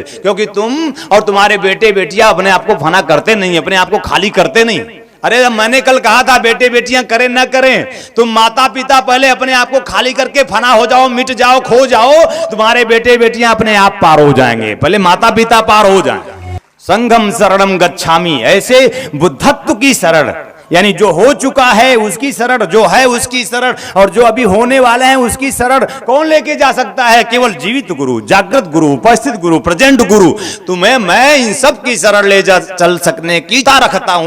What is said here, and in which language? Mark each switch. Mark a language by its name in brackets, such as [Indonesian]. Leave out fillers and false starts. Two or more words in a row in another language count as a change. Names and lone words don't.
[Hindi] क्योंकि तुम और तुम्हारे बेटे बेटियां अपने आप को फना करते नहीं, अपने आप को खाली करते नहीं। अरे मैंने कल कहा था बेटे बेटियां करें ना करें, तुम माता पिता पहले अपने आप को खाली करके फना हो जाओ, मिट जाओ, खो जाओ, तुम्हारे बेटे बेटियां अपने आप पार हो जाएंगे। पहले माता पिता पार हो जाएंगे। [Pali] संघम शरणम गच्छामि, [Hindi] ऐसे बुद्धत्व की शरण, यानी जो हो चुका है उसकी शरण, जो है उसकी शरण, और जो अभी होने वाले हैं उसकी शरण कौन लेके जा सकता है? केवल जीवित गुरु, जागृत गुरु, उपस्थित गुरु, प्रेजेंट गुरु। तुम्हें मैं इन सब की शरण ले जा चल सकने की इच्छा रखता हूं।